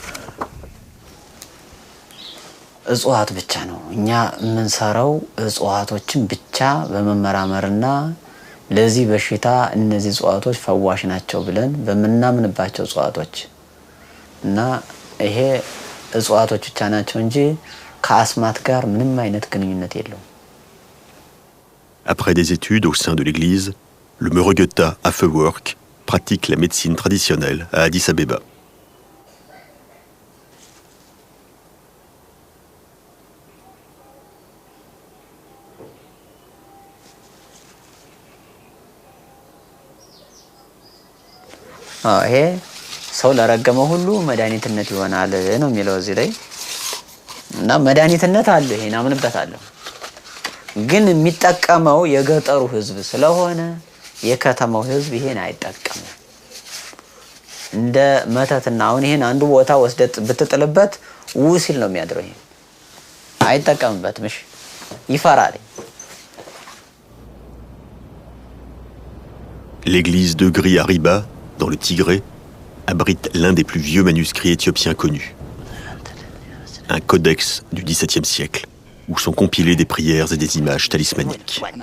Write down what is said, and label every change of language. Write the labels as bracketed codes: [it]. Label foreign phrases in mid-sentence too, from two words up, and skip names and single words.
[am] እጽዋት ብቻ ነው እኛ የምንሰራው እጽዋቶችን ብቻ በመመራመርና ለዚህ በሽታ እነዚህ እጽዋቶች ፈዋሽ ናቸው ብለን በመናምንባቸው እጽዋቶች እና ይሄ እጽዋቶች ብቻ ናቸው እንጂ ከአስማት ጋር ምንም አይነት ግንኙነት የለውም [fr] Après des études au sein de l'église, le Meurugeta Afework pratique la médecine traditionnelle à Addis Abeba. [am] ይሄ ሰው ለረገመው ሁሉ መድኃኒትነት ይሆናል ነው የሚለው እዚህ ላይ እና መድኃኒትነት አለ ይሄን አምንበታለሁ ግን የሚጠቀመው የገጠሩ ህዝብ ስለሆነ የከተማው ህዝብ ይሄን አይጠቀምም እንደ መተትና አሁን ይሄን አንዱ ቦታ ወስደት ብትጥልበት ውሲል ነው የሚያድረው ይሄ አይጠቀምበትም እሺ ይፈራል [fr] L'église de Gri-Ariba, dans le Tigré, abrite l'un des plus vieux manuscrits éthiopiens connus. Un codex du XVIIe siècle, où sont compilées des prières et des images talismaniques.